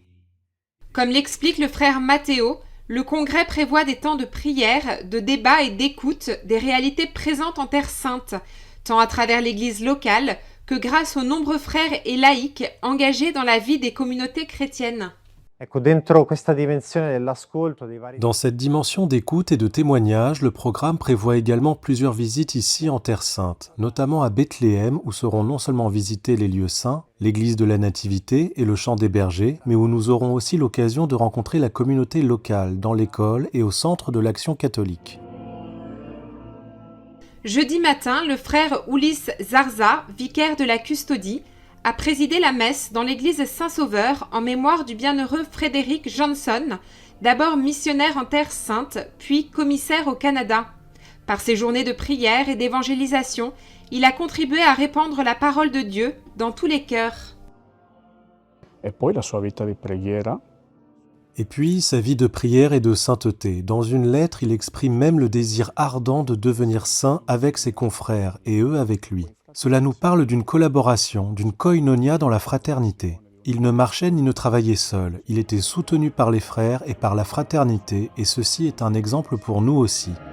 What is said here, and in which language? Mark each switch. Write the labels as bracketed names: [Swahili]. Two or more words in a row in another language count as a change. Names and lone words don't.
[French] Comme l'explique le frère Matteo, le congrès prévoit des temps de prière, de débat et d'écoute des réalités présentes en Terre Sainte, tant à travers l'Église locale que grâce aux nombreux frères et laïcs engagés dans la vie des communautés chrétiennes. [Italian] Ecco, dentro questa dimensione dell'ascolto dei vari... [French] Dans cette dimension d'écoute et de témoignage, le programme prévoit également plusieurs visites ici en Terre Sainte, notamment à Bethléem où seront non seulement visités les lieux saints, l'église de la Nativité et le champ des bergers, mais où nous aurons aussi l'occasion de rencontrer la communauté locale, dans l'école et au centre de l'action catholique. Jeudi matin, le frère Ulysse Zarza, vicaire de la custodie, a présidé la messe dans l'église Saint-Sauveur en mémoire du bienheureux Frédéric Johnson, d'abord missionnaire en Terre Sainte, puis commissaire au Canada. Par ses journées de prière et d'évangélisation, il a contribué à répandre la parole de Dieu dans tous les cœurs. [Italian] E poi la sua vita di preghiera. [French] Et puis, sa vie de prière et de sainteté. Dans une lettre, il exprime même le désir ardent de devenir saint avec ses confrères, et eux avec lui. Cela nous parle d'une collaboration, d'une koinonia dans la fraternité. Il ne marchait ni ne travaillait seul, il était soutenu par les frères et par la fraternité, et ceci est un exemple pour nous aussi.